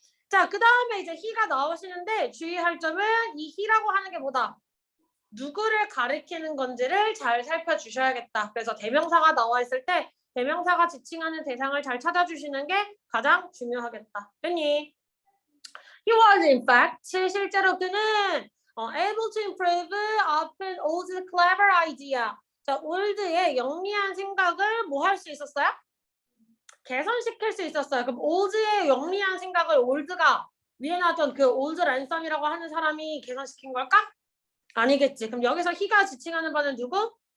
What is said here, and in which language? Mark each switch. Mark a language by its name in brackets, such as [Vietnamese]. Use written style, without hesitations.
[Korean] 자, 그 다음에 이제 he가 나오시는데 주의할 점은 이 he라고 하는 게 뭐다? 누구를 가리키는 건지를 잘 살펴주셔야겠다. 그래서 대명사가 나와 있을 때 대명사가 지칭하는 대상을 잘 찾아주시는 게 가장 중요하겠다. 됐니? [English] He was in fact, [Korean] 실제로 그는 [English] able to improve upon old's clever idea. [Korean] 자, 올드의 영리한 생각을 뭐 할 수 있었어요? 개선시킬 수 있었어요. 그럼 올드의 영리한 생각을 올드가 위에 나왔던 그 올드 랜섬이라고 하는 사람이 개선시킨 걸까? 아니겠지. 그럼 여기서 he가 지칭하는 바는 누구?